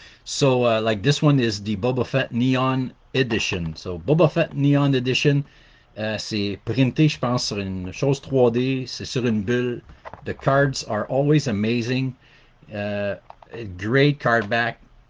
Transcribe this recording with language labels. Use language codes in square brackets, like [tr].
[en] So, like this one is the Boba Fett Neon Edition. [fr] So, Boba Fett Neon Edition, c'est printé, je pense, sur une chose 3D. C'est sur une bulle. [en] The cards are always amazing. Uh, Great card back.